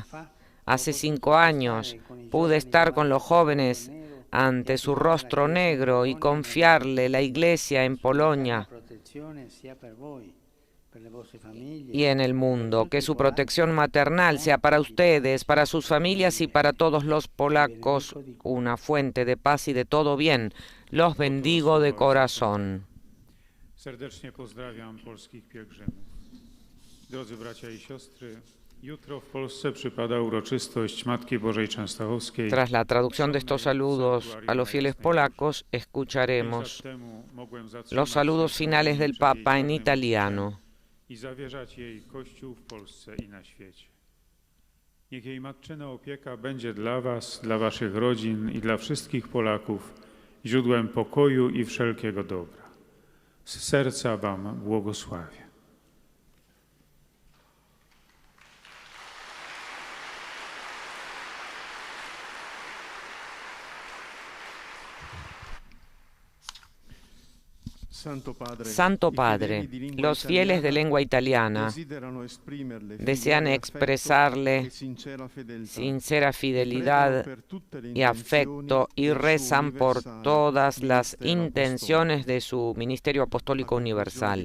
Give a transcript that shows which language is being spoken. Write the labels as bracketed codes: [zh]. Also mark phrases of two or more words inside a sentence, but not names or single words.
[es] Hace 5 años pude estar con los jóvenes ante su rostro negro y confiarle la Iglesia en Polonia y en el mundo, que su protección maternal sea para ustedes, para sus familias y para todos los polacos una fuente de paz y de todo bien. Los bendigo de corazón. [pl] Serdecznie pozdrawiam polskich pielgrzymów. Drodzy bracia i siostry, jutro w Polsce przypada uroczystość Matki Bożej Częstochowskiej. [es] Tras la traducción de estos saludos a los fieles polacos, escucharemos los saludos finales del Papa en italiano. [pl] I zawierzać jej Kościół w Polsce i na świecie. Niech jej matczyna opieka będzie dla was, dla waszych rodzin i dla wszystkich Polaków źródłem pokoju i wszelkiego dobra. Z serca wam błogosławię. [es] Santo Padre, los fieles de lengua italiana desean expresarle sincera fidelidad y afecto y rezan por todas las intenciones de su Ministerio Apostólico Universal.